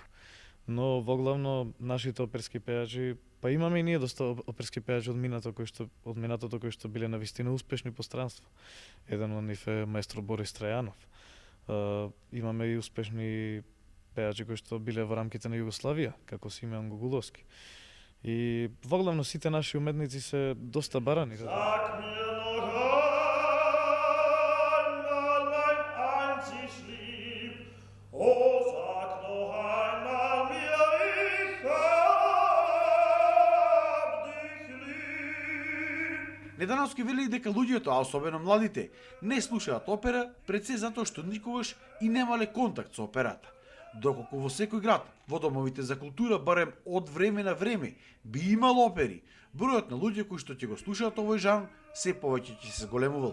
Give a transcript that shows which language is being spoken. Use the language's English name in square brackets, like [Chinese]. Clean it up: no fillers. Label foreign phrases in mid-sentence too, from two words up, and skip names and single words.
[Macedonian] Но во главно нашите оперски пејачи, па имаме и ние доста оперски пејачи од минатото кои што биле навистина успешни по странство. Еден од нив е маестро Борис Трајанов. Имаме и успешни пејачи кои што биле во рамките на Југославија, како Симеон Гогуловски. И во главно сите наши уметници се доста барани. [German] Sag mir noch einmal, mein einzig Lieb, oh, sag noch einmal mir, ich hab dich lieb. [Macedonian] Недановски вели дека луѓето, а особено младите, не слушаат опера пред се затоа што никогаш и немале контакт со операта. Доколку во секој град, во домовите за култура, барем од време на време, би имало опери, бројот на луѓе кои што ќе го слушаат овој жанр се повеќе ќе се зголемувал.